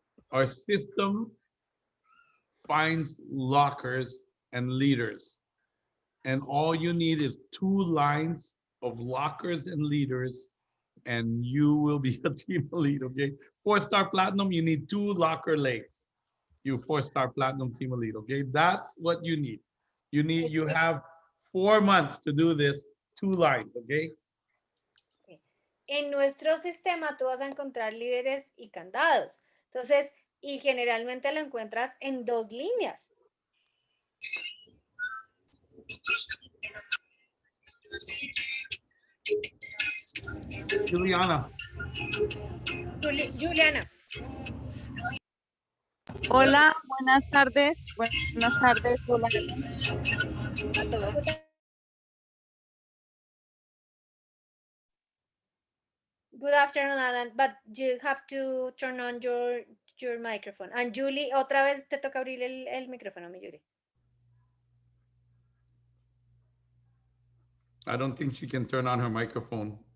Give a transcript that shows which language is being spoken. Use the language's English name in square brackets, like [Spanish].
[English] Our system finds lockers and leaders. And all you need is 2 lines of lockers and leaders, and you will be a team elite, okay? 4-star platinum, you need 2 locker legs. You 4-star platinum team elite, okay? That's what you need. You have 4 months to do this 2 lines, okay? [Spanish] En nuestro sistema tú vas a encontrar líderes y candados. Entonces, y generalmente lo encuentras en 2 líneas. Juliana. Juliana. Hola, buenas tardes. Buenas tardes. Hola. A todos. [English] Good afternoon, Alan, but you have to turn on your microphone. [Spanish] And Julie, otra vez te toca abrir el micrófono, mi Julie. [English] I don't think she can turn on her microphone.